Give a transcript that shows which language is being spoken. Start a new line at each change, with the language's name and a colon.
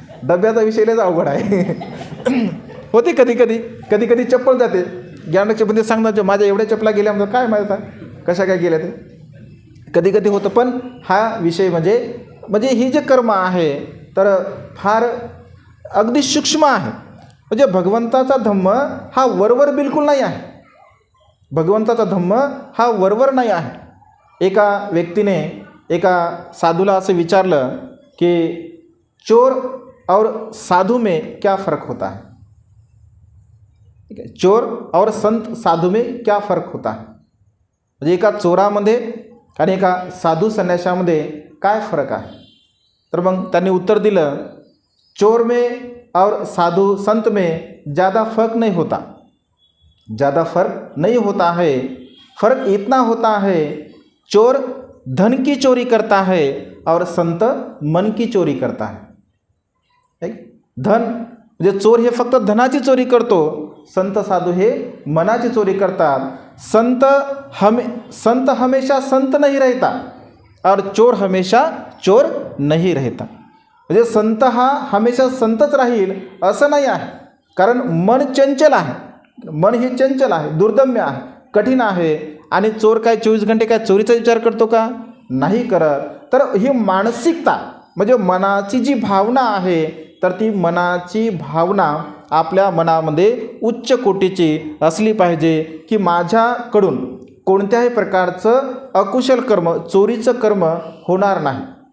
Marathi: डब्याचा विषय लयच अवघड आहे. होते कधी कधी चप्पल जाते, ज्ञानरक्षकमध्ये सांगतात माझ्या एवढ्या चपला गेल्या म्हणतात, काय माहिती आहे कशा काय गेल्या ते, कधी होतं. पण हा विषय म्हणजे ही जे कर्म आहे तर फार अगदी सूक्ष्म आहे. म्हणजे भगवंताचा धम्म हा वरवर बिलकुल नाही आहे. भगवंताचा धम्म हा वरवर नाही आहे. एका व्यक्तीने एका साधूला असं विचारलं की
Hindi: चोर और साधू में क्या फ़र्क होता है? ठीक है, चोर और संत साधू में क्या फ़र्क होता है?
Marathi: म्हणजे एका चोरामध्ये आणि एका साधू संन्याशामध्ये काय फरक आहे? तर मग त्यांनी उत्तर दिलं,
Hindi: चोर में और साधु संत में ज़्यादा फ़र्क नहीं होता, ज़्यादा फ़र्क नहीं होता है. फ़र्क इतना होता है, चोर धन की चोरी करता है और संत मन की चोरी करता है.
Marathi: धन म्हणजे चोर हे फक्त धनाची चोरी करतो, संत साधू हे मनाची चोरी करतात.
Hindi: संत हमेशा संत नहीं रहता और चोर हमेशा चोर नहीं रहता.
Marathi: म्हणजे संत हा हमेशा संतच राहील असं नाही आहे, कारण मन चंचल आहे. मन हे चंचल आहे, दुर्दम्य आहे, कठीण आहे. आणि चोर काय 24 घंटे काय चोरीचा विचार करतो का? नाही करत. तर ही मानसिकता म्हणजे मनाची जी भावना आहे, तर ती मनाची भावना आपल्या मनामध्ये उच्च कोटीची असली पाहिजे की माझ्याकडून कोणत्याही प्रकारचं अकुशल कर्म, चोरीचं कर्म होणार नाही.